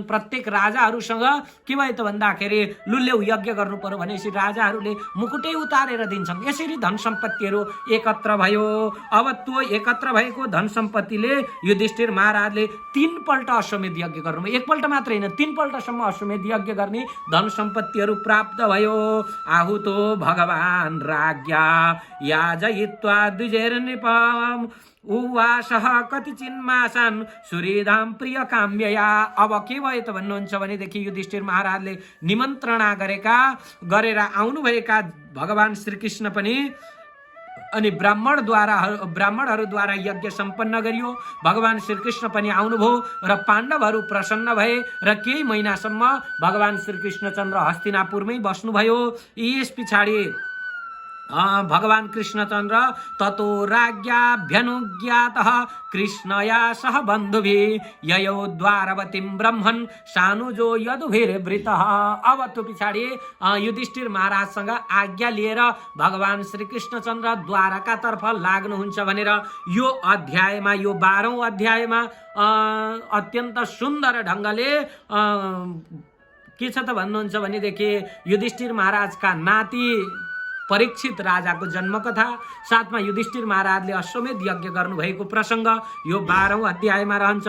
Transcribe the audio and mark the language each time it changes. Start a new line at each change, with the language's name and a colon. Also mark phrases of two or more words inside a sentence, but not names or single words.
Nepali: प्रत्येक राजाहरूसँग के भयो त भन्दाखेरि लुल्यौ यज्ञ गर्नु पर्यो भनेपछि राजाहरूले मुकुटै उतारेर दिन्छन्। यसरी धन सम्पत्तिहरू एकत्र भयो। अब त्यो एकत्र भएको धन सम्पत्तिले युधिष्ठिर महाराजले 3 पल्ट अश्वमेध यज्ञ गर्नुभयो। एकपल्ट मात्र होइन, 3 पल्टसम्म अश्वमेध यज्ञ गर्ने धन सम्पत्तिहरू प्राप्त भयो।
Sanskrit: आहुतो भगवान राज्ञा याजयित्वा द्विजैर्नृपम् उवासः कति चिन्मासन सुरीधाम प्रिय काम्यया।
Nepali: अब के भयो त भन्नुहुन्छ भनेदेखि युधिष्ठिर महाराजले निमन्त्रणा गरेर आउनुभएका भगवान श्रीकृष्ण पनि अनि ब्राह्मणहरूद्वारा यज्ञ सम्पन्न गरियो। भगवान श्रीकृष्ण पनि आउनुभयो र पाण्डवहरू प्रसन्न भए र केही महिनासम्म भगवान श्रीकृष्णचन्द्र हस्तिनापुरमै बस्नुभयो। यस पछाडि भगवान कृष्णचन्द्र
Sanskrit: ततो राज्ञाभ्यनुज्ञातः कृष्णया सह बन्धुभिः ययो द्वारवतीं ब्रह्मन् सानुजो यदुभिर्वृतः।
Nepali: अब त्यो पछाडि युधिष्ठिर महाराजसँग आज्ञा लिएर भगवान श्रीकृष्णचन्द्र द्वारकातर्फ लाग्नुहुन्छ भनेर यो अध्यायमा, यो 12औं अध्यायमा अत्यन्त सुन्दर ढङ्गले के छ त भन्नुहुन्छ भनेदेखि युधिष्ठिर महाराजका नाति परीक्षित राजाको जन्मकथा, साथमा युधिष्ठिर महाराजले अश्वमेध यज्ञ गर्नुभएको प्रसङ्ग यो 12औं अध्यायमा रहन्छ।